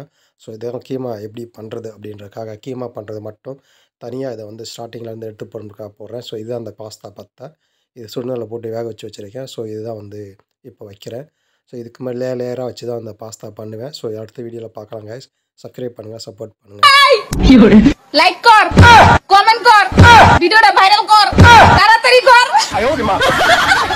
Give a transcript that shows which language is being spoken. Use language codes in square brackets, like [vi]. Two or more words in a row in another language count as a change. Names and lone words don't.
[ta] ஸோ இதான் கீமா எப்படி பண்ணுறது அப்படின்றதுக்காக கீமா பண்ணுறது மட்டும் தனியாக இதை வந்து ஸ்டார்டிங்லேருந்து எடுத்து போடுறதுக்காக போடுறேன். ஸோ இதுதான் அந்த பாஸ்தா பத்தை. இது சுடுதண்ணியில் போட்டு வேக வச்சு வச்சுருக்கேன். ஸோ இதுதான் வந்து இப்போ வைக்கிறேன். ஸோ இதுக்கு மேலே லேயராக வச்சு தான் அந்த பாஸ்தா பண்ணுவேன். ஸோ அடுத்த வீடியோவில் பார்க்கலாம் கைஸ். சப்ஸ்கிரைப் பண்ணுங்கள், சப்போர்ட் பண்ணுங்கள், [bn] লাইক কর, কমেন্ট কর, ভিডিওটা ভাইরাল কর, তাড়াতাড়ি কর।